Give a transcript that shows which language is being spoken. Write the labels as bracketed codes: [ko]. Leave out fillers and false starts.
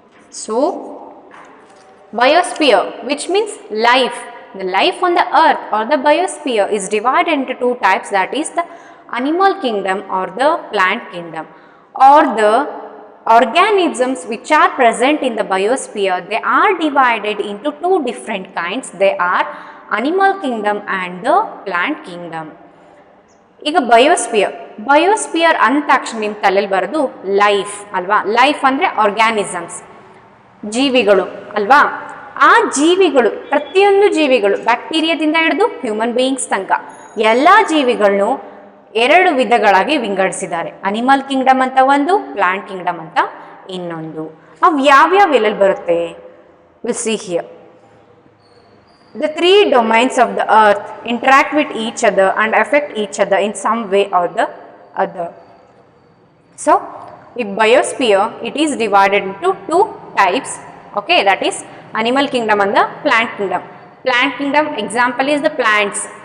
[en] So biosphere, which means life, the life on the earth or the biosphere is divided into two types, that is the animal kingdom or the plant kingdom, or the organisms which are present in the biosphere, they are divided into two different kinds, they are animal kingdom and the plant kingdom. [kn] ಈಗ biosphere ಅಂದ ತಕ್ಷಣ ನಿಮ್ಮ ತಲೆಯಲ್ಲಿ ಬರೋದು life ಅಲ್ವಾ. Life ಅಂದರೆ organisms, ಜೀವಿಗಳು ಅಲ್ವಾ. ಆ ಜೀವಿಗಳು, ಪ್ರತಿಯೊಂದು ಜೀವಿಗಳು, ಬ್ಯಾಕ್ಟೀರಿಯಾದಿಂದ ಹಿಡಿದು ಹ್ಯೂಮನ್ ಬೀಯಿಂಗ್ಸ್ ತನಕ ಎಲ್ಲ ಜೀವಿಗಳನ್ನು ಎರಡು ವಿಧಗಳಾಗಿ ವಿಂಗಡಿಸಿದ್ದಾರೆ. ಅನಿಮಲ್ ಕಿಂಗ್ಡಮ್ ಅಂತ ಒಂದು, ಪ್ಲಾಂಟ್ ಕಿಂಗ್ಡಮ್ ಅಂತ ಇನ್ನೊಂದು. ಅವು ಯಾವ್ಯಾವ ಎಲ್ಲೆಲ್ಲಿ ಬರುತ್ತೆ? [en] Will see here. The three domains of the earth interact with each other and affect each other in some way or the other. So, in biosphere, it is divided into two types. Okay, that is animal kingdom and the plant kingdom. Plant kingdom example is the plants.